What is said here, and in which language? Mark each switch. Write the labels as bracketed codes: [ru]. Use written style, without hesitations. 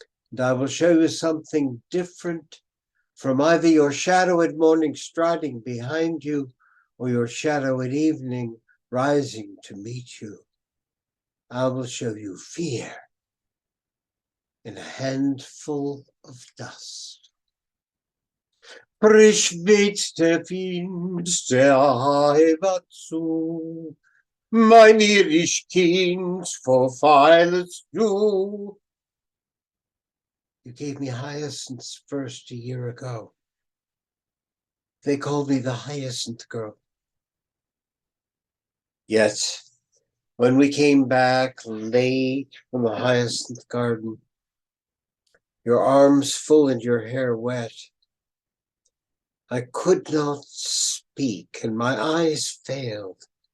[en] And I will show you something different from either your shadow at morning striding behind you, or your shadow at evening rising to meet you. I will show you fear in a handful of dust. [de] Frisch weht der Wind der Heimat zu, mein irisch Kind, verweilest du. [en] You gave me hyacinths first a year ago. They called me the hyacinth girl. Yet, when we came back late from the hyacinth garden, your arms full and your hair wet, I could not speak, and my eyes failed.